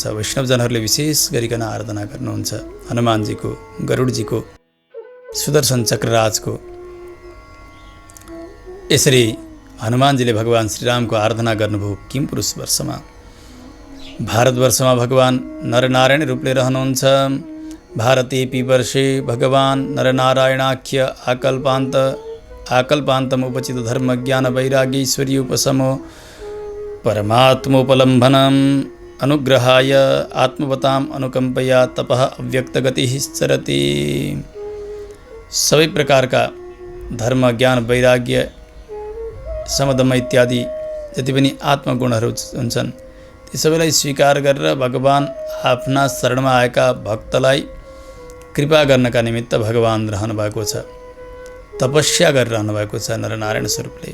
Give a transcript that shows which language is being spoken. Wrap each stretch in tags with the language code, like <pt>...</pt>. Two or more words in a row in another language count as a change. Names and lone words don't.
<ne>वैष्णवजनहरूले विशेष गरिकन आराधना गर्नुहुन्छ हनुमानजीको, गरुडजीको, सुदर्शन चक्रराजको। यसरी हनुमानजीले भगवान श्रीरामको आराधना गर्नुभयो किमपुरुष वर्षमा। भारतवर्षमा भगवान नरनारायण रूपले रहनुहुन्छ।</ne> <sa>भारतेपि वर्षे भगवान नरनारायणाख्य आकल्पान्तम उपचित धर्म ज्ञान वैराग्य ईश्वरीय उपशमो परमात्मोपलम्भनम अनुग्रहाय आत्मवताम अनुकंपया तपः अव्यक्तगतिः चरति।</sa> <ne>सबै प्रकारका धर्म ज्ञान वैराग्य समदम इत्यादि जति पनि आत्मगुणहरू हुन्छन् ती सबैलाई स्वीकार गरेर भगवान आफ्ना शरणमा आएका भक्तलाई कृपा गर्नका निमित्त भगवान रहनु भएको छ, तपस्या गरिरहनु भएको छ नरनारायण स्वरूपले।</ne>